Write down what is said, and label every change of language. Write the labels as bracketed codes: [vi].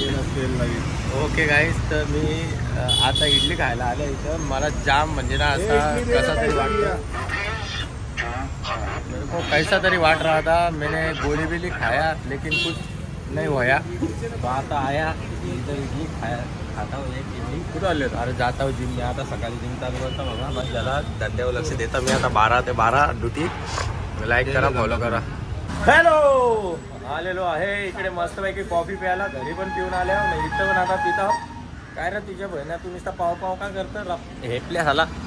[mr] Okay guys, तर मी आता इडली खायला आलो इथं. मला जाम म्हणजे ना असा कसा तरी वाटतं. [hi] मेरे को कैसा तरी वाट रहा था. मैंने गोली बिली खाया लेकिन कुछ नहीं होया. तो आता आया इधर इडली खाता हूँ. [mr] एक इडली कुठं आले. [hi] अरे जाता हूँ जिम में. [mr] आता सकाळी जिम चालू करता बघा. बस जरा धंद्यावर लक्ष देता मी. आता 12 ते 12 ड्युटी. लाईक करा, फॉलो करा. हॅलो, आलेलो आहे इकडे मस्तपैकी कॉफी प्यायला. घरी पण पिऊन आल्या नाही, इथं पण आता पिता. काय रे तुझ्या बहिणा, तू नुसता पाव पाव का करतं हेपल्या झाला.